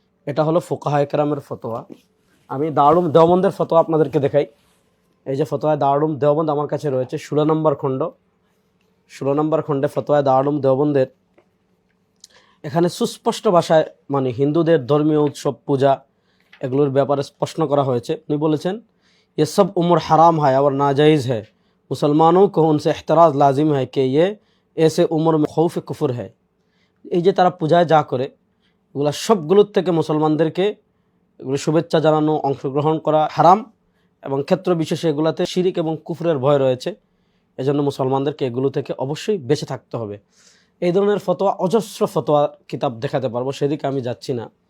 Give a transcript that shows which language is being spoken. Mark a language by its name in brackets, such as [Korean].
[Bangla] এটা হলো ফুকাহায়ে কেরামের ফতোয়া। আমি দারুল উলুম দেওবন্দের ফতোয়া আপনাদেরকে দেখাই। এই যে ফতোয়া দারুল উলুম দেওবন্দ আমার কাছে রয়েছে, 16 নম্বর খণ্ড। 16 নম্বর খণ্ডে ফতোয়া দারুল উলুম দেওবন্দের এখানে সুস্পষ্ট ভাষায়, মানে হিন্দুদের ধর্মীয় উৎসব পূজা এগুলোর ব্যাপারে প্রশ্ন করা হয়েছে। উনি বলেছেন, [Hindi] ये सब उम्र हराम है और नाजायज़ है, मुसलमानों को उनसे एहतराज लाजिम है कि ये ऐसे उम्र में खौफ कुफर है। [Bangla] এই যে তারা পূজায় যা করে, এগুলো সবগুলোর থেকে মুসলমানদেরকে এগুলো শুভেচ্ছা জানানো, অংশগ্রহণ করা হারাম, এবং ক্ষেত্র বিশেষে এগুলাতে শিরিক এবং কুফরের ভয় রয়েছে। এজন্য মুসলমানদেরকে এগুলো থেকে অবশ্যই বেঁচে থাকতে হবে। এই ধরনের ফতোয়া, অজস্র ফতোয়া কিতাব দেখাতে পারবো, সেদিকে আমি যাচ্ছি না।